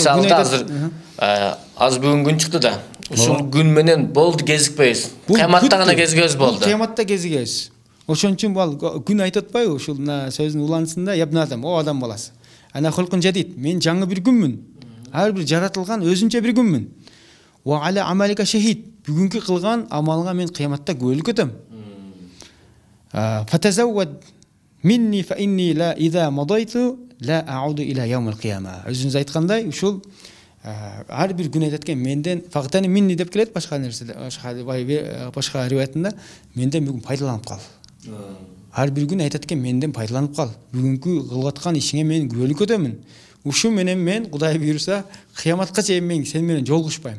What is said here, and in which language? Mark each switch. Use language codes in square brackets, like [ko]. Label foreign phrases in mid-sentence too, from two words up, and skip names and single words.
[ky] Мисалы азыр аз бүгүн күн чыкты да. Ушул күн менен болду кезикпейбиз. Кыяматта гана кезигебиз болду. Кыяматта кезигебиз. Ошон үчүн бул күн айтып атпайбы ушул сөздүн уланысында: [ar] "يا ابن آدم, [ky] о адам баласы. [ar] أنا خلق جديد. [ky] Мен жаңы бир күнмүн. Ар бир жаратылган өзүнчө бир күнмүн. [ar] وعلى عملك شهيد. [ky] Бүгүнкү кылган амалыңа мен кыяматта күбөлүк өтөм. [ar] فتزود مني فإني لا إذا مضيت لا أعود إلى يوم القيامة." [ky] Өзүнүз айткандай, ушул ар бир күн айтат экен: "Менден [ar] فاغتنم مني" [ky] деп келет башка нерседе, башка риваятында "Менден бүгүн пайдаланып кал." Ар бир күн айтат экен: "Менден пайдаланып кал. Бүгүнкү кылып аткан ишиңе мен күбөлүк өтөмүн. Ушу менен мен Кудай буйруса кыяматка чейин мен сен менен жолугушпайм.